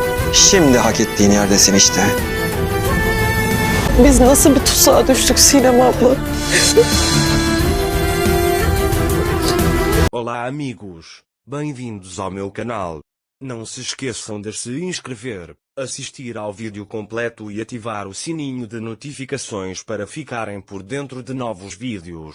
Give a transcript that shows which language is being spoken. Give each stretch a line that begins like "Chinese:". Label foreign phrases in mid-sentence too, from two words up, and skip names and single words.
Turkish: Şimdi hak ettiğin yerdesin işte. Biz nasıl bir tuzağa düştük Sinem abla?
Portuguese: Olá amigos, bem-vindos ao meu canal. Não se esqueçam de se inscrever, assistir ao vídeo completo e ativar o sininho de notificações para ficarem por dentro de novos vídeos.